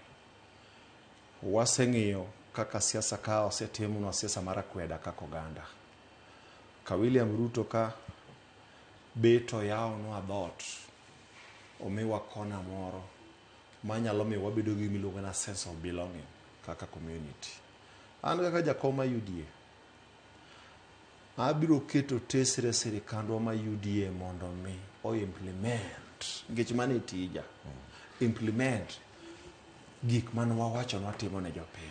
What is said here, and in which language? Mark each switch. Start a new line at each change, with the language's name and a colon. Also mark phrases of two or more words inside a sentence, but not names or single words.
Luo (Kenya and Tanzania): Waseng'iyo kaka siasa ka osetimonwa siasa mar akweda kaka oganda. Ka William Ruto ka beto yaonwa dhot omiwa kona moro manyalo miyo wabedo gi miluongo na
English: sense of belonging
Luo (Kenya and Tanzania): kaka community. An kaka jakom ma UDA abiro keto tesre sirikandwa ma UDA mondo mi o implement ngech mane tija implement gik man wawacho watimo ne jopiny.